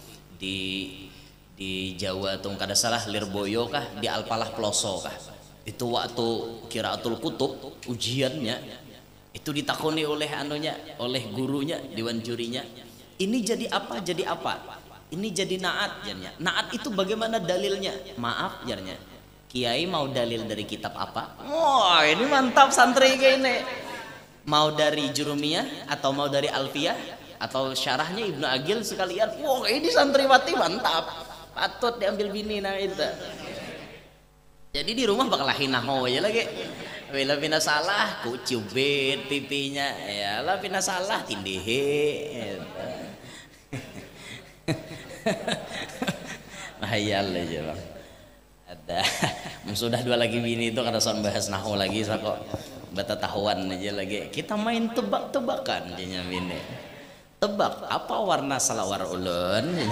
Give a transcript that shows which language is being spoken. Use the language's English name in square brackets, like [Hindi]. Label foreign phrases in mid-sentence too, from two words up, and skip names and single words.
[Banjar] di Jawa tuh kada salah Lirboyo kah di Alpalah Ploso kah itu waktu Qiraatul Kutub ujiannya itu ditakoni oleh anunya oleh gurunya dewan jurinya ini jadi apa ini jadi naat jarnya naat itu bagaimana dalilnya maaf jarnya kiai mau dalil dari kitab apa wah ini mantap santri kayak ini mau dari Jurumiyah atau mau dari Alfiyah atau syarahnya Ibnu Agil sekalian wah ini santriwati mantap patut diambil bini nah itu jadi di rumah bakal naho aja lagi bila pina salah ku cubit pipinya ya lah pina salah tindihe hayal aja bang ada sudah dua lagi bini itu kada son bahas nahu lagi kok bata tahuan aja lagi kita main tebak-tebakan jadinya bini tebak apa warna salawar ulun